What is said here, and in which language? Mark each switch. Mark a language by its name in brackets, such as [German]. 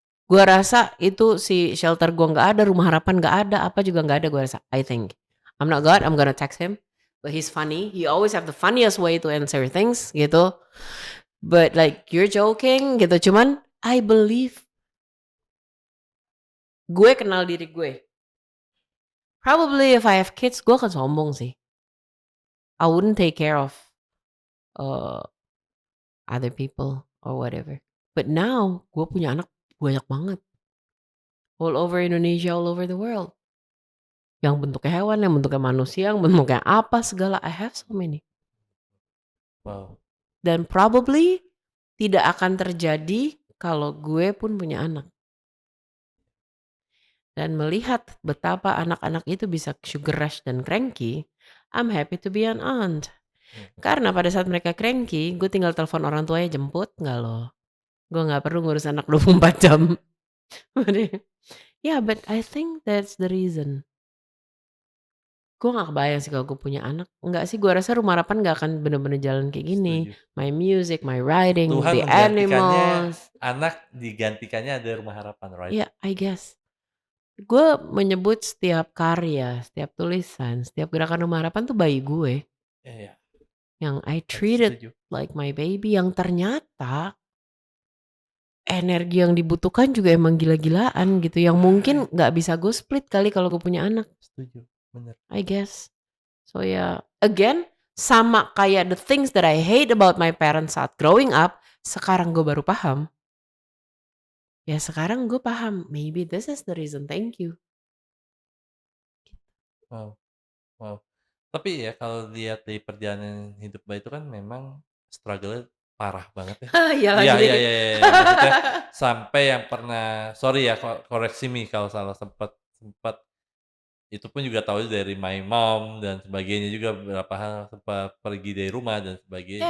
[Indonesian] Gua rasa itu si shelter gua nggak ada, rumah harapan nggak ada, apa juga nggak ada gua rasa, [English] I think. I'm not God, I'm gonna text him, but he's funny. He always have the funniest way to answer things gitu. But like you're joking gitu, [Indonesian] cuman [English] I believe [Indonesian] gue kenal diri gue. [English] Probably if I have kids, [Indonesian] gue akan sombong sih. [English] I wouldn't take care of uh, other people or whatever. But now [Indonesian] gue punya anak banyak banget. [English] All over Indonesia, all over the world. [Indonesian] Yang bentuknya hewan, yang bentuknya manusia, yang bentuknya apa segala. [English] I have so many. Wow. [Indonesian] Dan probably tidak akan terjadi kalau gue pun punya anak. Dan melihat betapa anak-anak itu bisa [English] sugar rush [Indonesian] dan cranky, [English] I'm happy to be an aunt. [Indonesian] Karena pada saat mereka cranky, gue tinggal telepon orang tuanya jemput nggak loh. Gue nggak perlu ngurus anak 24 jam. [English] Yeah, but I think that's the reason. [Indonesian] Gue gak kebayang sih kalau gue punya anak. Enggak sih, gue rasa Rumah Harapan gak akan bener-bener jalan kayak gini. Setuju. [English] My music, my writing, [Indonesian] Tuhan [English] the [Indonesian] menggantikannya [English] animals. [Indonesian] anak digantikannya ada Rumah Harapan, right? [English] Yeah, I guess. [Indonesian] Gue menyebut setiap karya, setiap tulisan, setiap gerakan Rumah Harapan tuh bayi gue. Iya. [English] Yang I treated [Indonesian] Setuju. [English] like my baby. [Indonesian] Yang ternyata energi yang dibutuhkan juga emang gila-gilaan gitu. Yang mungkin gak bisa gue split kali kalau gue punya anak. Setuju, bener. [English] I guess. So ya, again, [Indonesian] sama kayak [English] the things that I hate about my parents [Indonesian] saat [English] growing up, [Indonesian] sekarang gue baru paham. Ya sekarang gue paham, [English] maybe this is the reason, thank you. Wow, wow. [Indonesian] Tapi ya kalau lihat dari perjalanan hidup Mbak itu kan memang struggle-nya parah banget ya. Iya Iya lagi iya nih. iya iya iya, maksudnya sampai yang pernah sorry ya koreksi me kalau salah, sempet sempet itu pun juga tahu dari [English] my mom [Indonesian] dan sebagainya juga beberapa hal sempat pergi dari rumah dan sebagainya.